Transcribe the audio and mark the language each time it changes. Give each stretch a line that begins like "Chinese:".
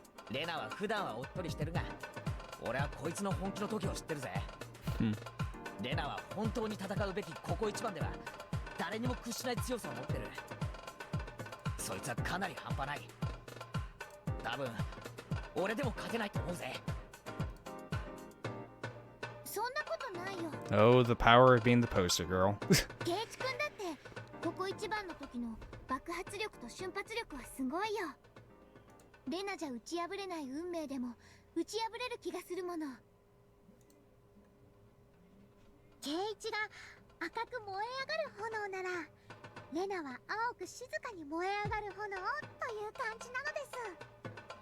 Japanese: レナは普段はおっとりしてるが、俺はこいつの本気の時を知ってるぜ。レナは本当に戦うべきここ一番では誰にも屈しない強さを持ってる。そいつはかなり半端ない。多分俺でも勝てないと思うぜ。そんなことないよ。
English: Oh, the power of being the poster girl.
Japanese: ケイチ君だってここ一番の時の爆発力と瞬発力はすごいよ。レナじゃ打ち破れない運命でも打ち破れる気がするもの。ケイチが赤く燃え上がる炎なら、レナは青く静かに燃え上がる炎という感じなのです。